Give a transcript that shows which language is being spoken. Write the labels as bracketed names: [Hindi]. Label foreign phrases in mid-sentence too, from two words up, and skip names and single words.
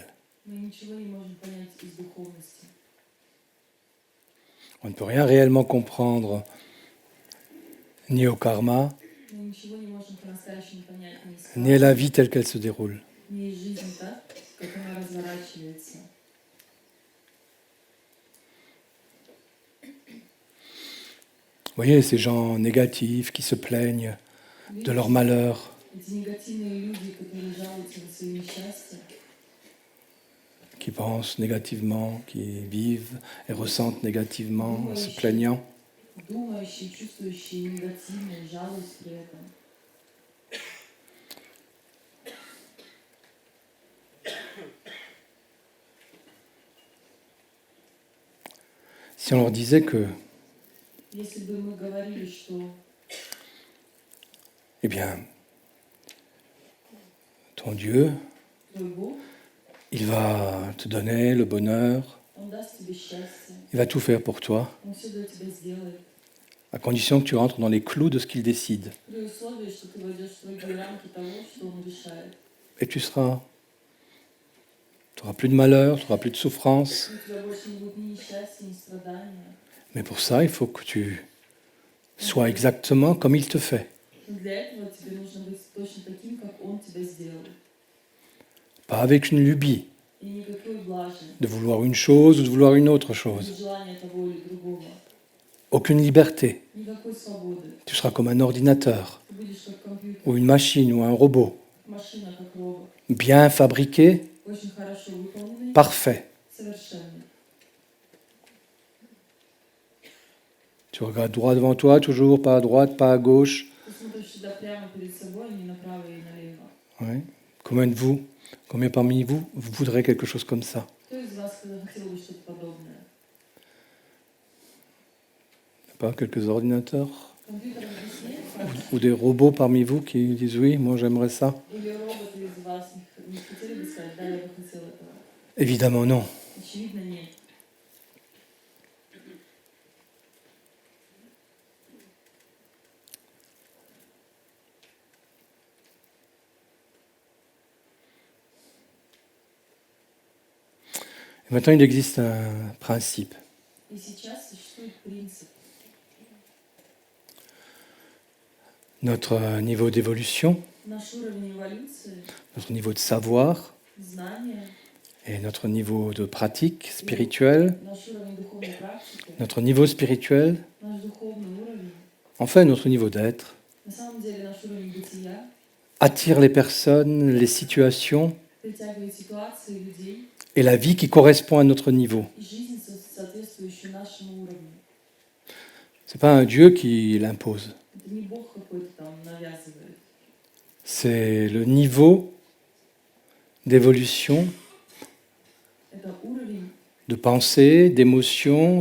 [Russian] мы ничего не можем понять из духовности. [French] On ne peut rien réellement comprendre ni au karma, [Russian] Мы ничего не можем по-настоящему понять [French] ni à [Russian] ни [French] la vie telle qu'elle se déroule. [Russian] ни жизнь так, как она разворачивается. [French] Vous voyez, ces gens négatifs qui se plaignent de leur malheur, [Russian] Эти негативные люди, которые жалуются на свои несчастья, [French] qui pensent négativement, qui vivent et ressentent négativement en se plaignant, [Russian] думающие, чувствующие негативные, жалуясь при этом. [French] si on leur disait que, [Russian] Если бы мы говорили, что [French] eh bien, ton Dieu, [Russian] твой Бог, [French] il va te donner le bonheur, [Russian] Он даст тебе счастье, [French] il va tout faire pour toi, [Russian] Он все для тебя сделает, [French] à condition que tu rentres dans les clous de ce qu'il décide. [Russian] при условии, что ты войдешь в строгие рамки того, что Он решает. [French] Et tu n'auras plus de malheur, tu n'auras plus de souffrance. [Russian] У тебя больше не будет ни несчастья, ни страдания. [French] Mais pour ça, il faut que tu sois exactement comme il te fait. [Russian] Для этого тебе нужно быть точно таким, как он тебя сделал. [French] Pas avec une lubie [Russian] И никакой блажи, [French] de vouloir une chose ou de vouloir une autre chose. [Russian] ни желания того или другого, [French] Aucune liberté. [Russian] никакой свободы. [French] Tu seras comme un ordinateur [Russian] Ты будешь как компьютер, [French] ou une machine ou un robot, [Russian] машина, как робот. [French] bien fabriqué, [Russian] Очень хорошо выполненный, [French] parfait. [Russian] совершенный. [French] Tu regardes droit devant toi, toujours pas à droite, pas à gauche. [Russian] Ты смотришь всегда прямо перед собой, не направо и налево. [French] Ouais. Combien parmi vous voudraient quelque chose comme ça? [Russian] Кто из вас хотел бы что-то подобное? [French] Pas quelques ordinateurs [Russian] Компьютеров здесь нет? [French] ou des robots parmi vous qui disent oui, moi j'aimerais ça? [Russian] Или роботы из вас не хотели бы сказать, да, я бы хотел этого? [French] Évidemment non. [Russian] Очевидно, нет. [French] Et maintenant, il existe un principe. [Russian] И сейчас существует принцип. [French] Notre niveau d'évolution, [Russian] Наш уровень эволюции, [French] notre niveau de savoir [Russian] знания, [French] et notre niveau de pratique spirituelle, [Russian] наш уровень духовной практики, [French] notre niveau spirituel, [Russian] наш духовный уровень, [French] enfin notre niveau d'être, [Russian] на самом деле наш уровень бытия, [French] attire les personnes, les situations [Russian] притягивает ситуации людей [French] et la vie qui correspond à notre niveau. [Russian] и жизнь, соответствующую нашему уровню. [French] C'est pas un Dieu qui l'impose. [Russian] Это не Бог какой-то там навязывает. [French] C'est le niveau d'évolution [Russian] Это уровень [French] de pensée, d'émotion,